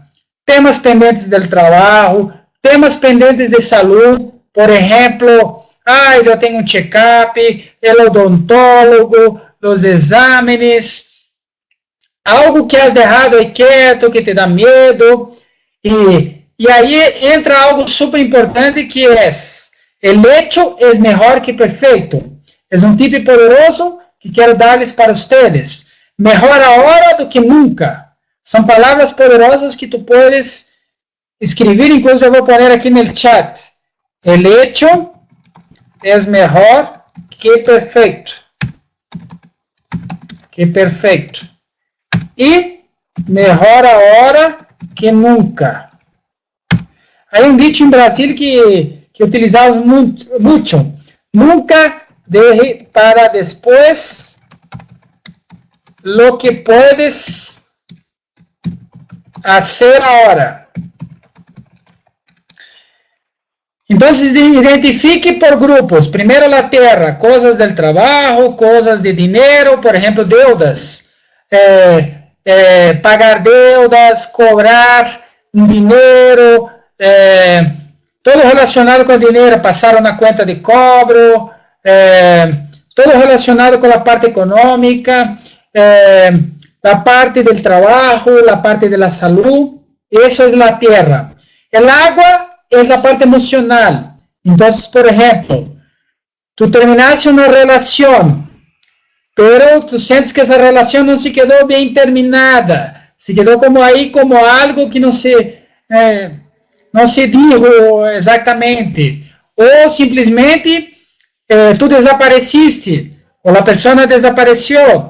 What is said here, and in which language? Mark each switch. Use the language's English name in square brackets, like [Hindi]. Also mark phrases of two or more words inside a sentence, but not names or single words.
[Portuguese] Temas pendentes do trabalho, temas pendentes de saúde, por exemplo, eu tenho um check-up, o odontólogo, os exames, algo que has deixado aí quieto, que te dá medo, e aí entra algo super importante que é, [Spanish] el hecho es mejor que perfeito. [Portuguese] É um tip poderoso que quero dar-lhes para vocês. [Spanish] Mejor ahora do que nunca. [Portuguese] São palavras poderosas que [Spanish] tu puedes [Portuguese] escrever, incluso eu vou pôr aqui no chat. [Spanish] El hecho es mejor que perfeito. Que perfeito. E mejor ahora que nunca. [Portuguese] Há um dicho em Brasil que utilizamos muito. [Spanish] Nunca deje para después lo que puedes hacer ahora. [Portuguese] Então, identifique por grupos. Primeiro, a terra, coisas do trabalho, coisas de dinheiro, por exemplo, deudas. Pagar deudas, cobrar dinheiro, todo relacionado com dinheiro, passaram na conta de cobro, todo relacionado com a parte econômica, a parte do trabalho, a parte da saúde. Isso é a terra. [Spanish] El agua [Portuguese] é a parte emocional. Então, por exemplo, tu terminaste uma relação, pero tu sentes que essa relação não se quedou bem terminada, se quedou como aí, como algo que não se dijo exatamente, ou simplesmente tu desapareciste, ou a pessoa desapareceu.